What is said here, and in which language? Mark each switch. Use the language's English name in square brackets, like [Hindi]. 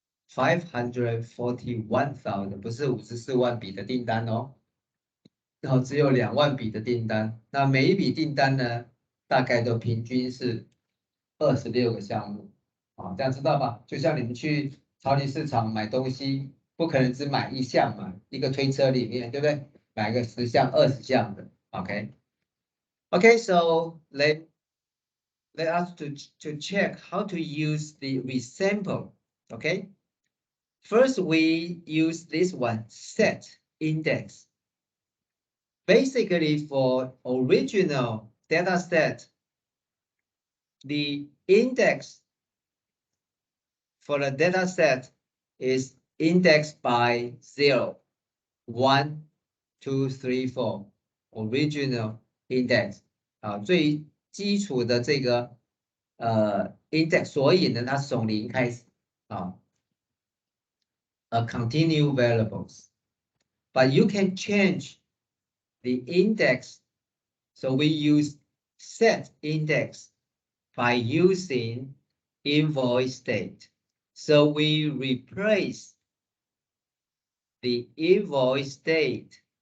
[Chinese] 541,000不是54万笔的订单哦，然后只有2万笔的订单。那每一笔订单呢，大概都平均是26个项目啊，这样知道吧？就像你们去超级市场买东西，不可能只买1项嘛，一个推车里面，对不对？买个10项、20项的 [English] ，OK。Okay, so let us to check how to use the resample. Okay. First, we use this one, set index. Basically, for original data set, the index for the data set is indexed by 0, 1, 2, 3, 4. Original index [Chinese] 啊，最基础的这个index，所以呢，它是从0开始啊。 [English] Continue variables, but you can change the index. So we use set index by using invoice date. So we replace the invoice date.